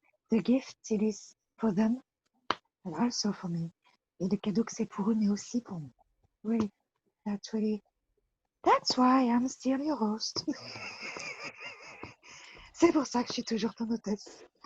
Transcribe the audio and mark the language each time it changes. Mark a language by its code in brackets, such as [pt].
[en] The gift it is for them and also for me. [fr] Et le cadeau que c'est pour eux, mais aussi pour moi. [en] Really, that's why I'm still your host. [fr] C'est pour ça que je suis toujours ton hôtesse.